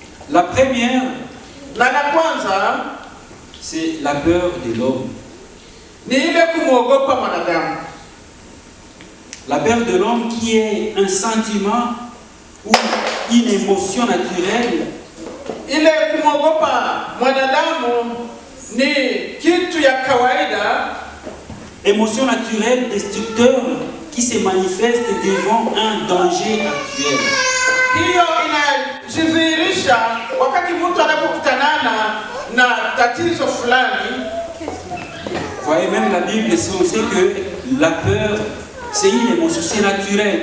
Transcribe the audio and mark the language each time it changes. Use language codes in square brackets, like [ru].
[fr] La première, [sw] na la kwanza, [fr] c'est la peur de l'homme. [sw] Ni ile kumwogopa mwanadamu. [fr] La peur de l'homme qui est un sentiment ou une émotion naturelle. [sw] Ile kumwogopa mwanadamu ni kitu ya kawaida. [fr] Émotion naturelle destructeur qui se manifeste devant un danger actuel. [sw] Hiyo inajidhihirisha wakati mtu anapokutanana na tatizo fulani. [fr] Vous voyez, même la Bible, on sait que la peur, c'est une émotion, c'est naturel.